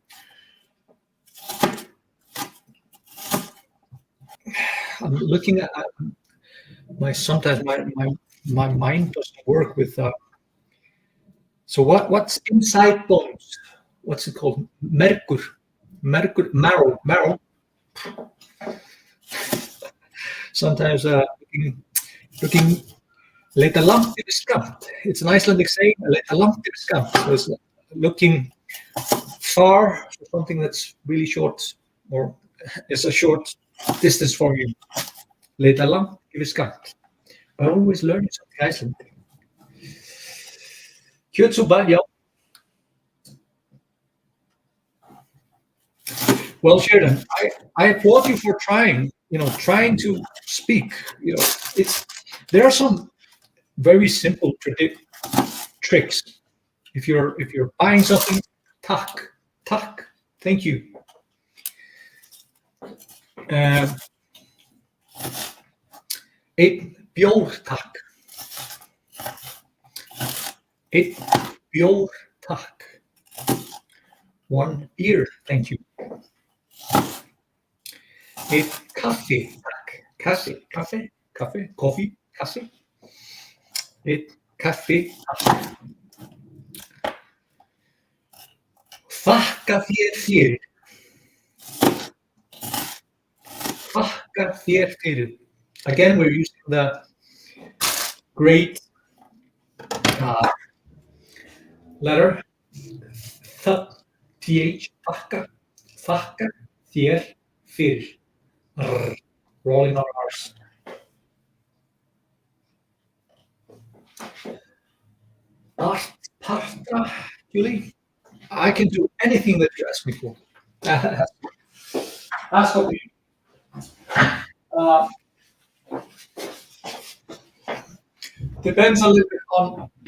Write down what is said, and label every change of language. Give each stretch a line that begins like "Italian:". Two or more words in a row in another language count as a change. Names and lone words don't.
English: I'm looking at sometimes my mind doesn't work with. So what's inside bones? What's it called? Mergur, marrow. Sometimes looking.
Icelandic: Leita langt yfir skammt.
English: It's an Icelandic saying.
Icelandic: Leita langt yfir skammt.
English: So it's looking far for something that's really short, or it's a short distance from you.
Icelandic: Leita langt yfir skammt.
English: I always learn something Icelandic. Kjötsúpa, yeah. Well, Sheridan, I applaud you for trying to speak. There are some very simple tricks. If you're buying something, takk, thank you.
Icelandic: Einn bjór, takk. Einn bjór, takk.
English: One beer, thank you.
Icelandic: Einn kaffi, takk. Kaffi, coffee, kaffi. Einn kaffi, takk. Þakka þér fyrir. Þakka þér fyrir.
English: Again, we're using the great letter th,
Icelandic: þakka þér fyrir.
English: Rolling our R's. Art parta, Julie. I can do anything that you ask me for. Ask of me. Depends a little bit on.